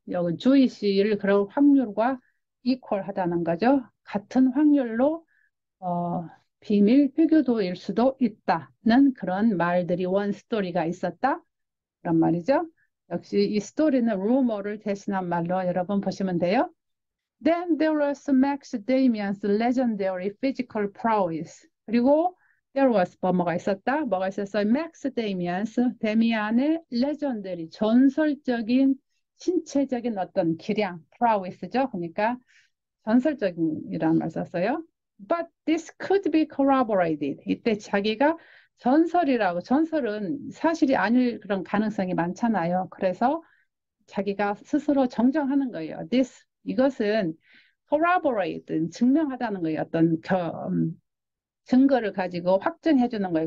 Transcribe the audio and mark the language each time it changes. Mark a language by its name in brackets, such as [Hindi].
[Korean] 여기 주이시를 그런 확률과 equal하다는 거죠. 같은 확률로 비밀 회교도일 수도 있다는 그런 말들이 원 스토리가 있었다. 그런 말이죠. 역시 이 스토리는 루머를 대신한 말로 여러분 보시면 돼요. [English] Then there was Max Damian's legendary physical prowess. [Korean] 그리고 there was 뭐가 있었다? 뭐가 있었어요? [English] Max Damian's [Korean] 데미안의 legendary 전설적인 신체적인 어떤 기량 prowess죠. 그러니까 전설적인이라는 말 썼어요. [English] But this could be corroborated. [Korean] 이때 자기가 전설은 사실이 아닐 그런 가능성이 많잖아요. 그래서 자기가 스스로 정정하는 거예요. 이것은 corroborate, 증명하다는 거예요. 어떤 증거를 가지고 확증해 주는 거예요.